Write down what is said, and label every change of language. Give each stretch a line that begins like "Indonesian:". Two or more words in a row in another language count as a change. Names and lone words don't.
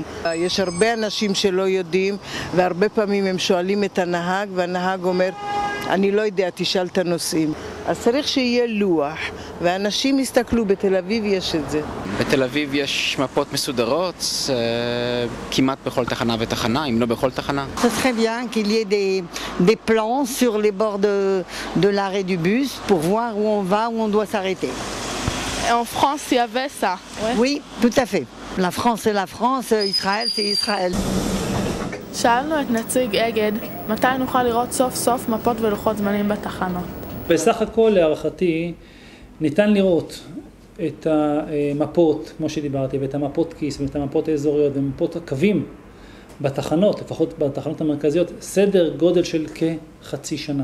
Hebrew: יש הרבה אנשים שלא יודעים, והרבה פעמים הם שואלים את הנהג, והנהג אומר, אני לא יודע, תשאל את הנוסעים. אז צריך שיהיה לוח, ואנשים יסתכלו, בתל אביב יש את זה. בתל אביב יש מפות מסודרות, כמעט בכל תחנה ותחנה, אם לא בכל תחנה.
French: Ce serait bien qu'il y ait des plans sur les bords de l'arrêt du bus pour voir où on va, où on doit s'arrêter. En France, il y avait ça. Ouais. Oui, tout à fait. La France c'est la France, Israël c'est Israël.
Hebrew: שאלנו את נציג אגד מתי נוכל לראות סוף סוף מפות ולוחות זמנים בתחנות. בסך הכל להערכתי ניתן לראות את המפות, כמו שדיברתי, ואת המפות כיס ואת המפות האזוריות ומפות הקווים בתחנות, לפחות בתחנות המרכזיות, סדר גודל של כחצי שנה.